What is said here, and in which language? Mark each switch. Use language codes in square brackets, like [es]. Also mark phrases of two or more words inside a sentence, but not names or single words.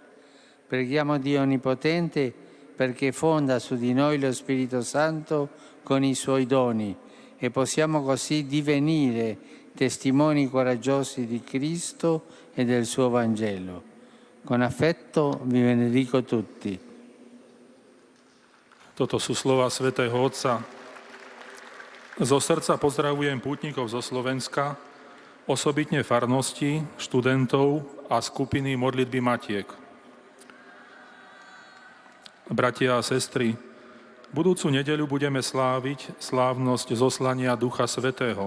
[it] Preghiamo Dio Onnipotente perché fonda su di noi lo Spirito Santo con i suoi doni e possiamo così divenire testimoni coraggiosi di Cristo e del suo Vangelo. Con affetto vi benedico tutti. [sk] Toto sú slova svätého Otca. Zo srdca pozdravujem pútnikov zo Slovenska, osobitne farnosti, študentov a skupiny modlitby matiek. Bratia a sestry, budúcu nedeľu budeme sláviť slávnosť zoslania Ducha Svätého.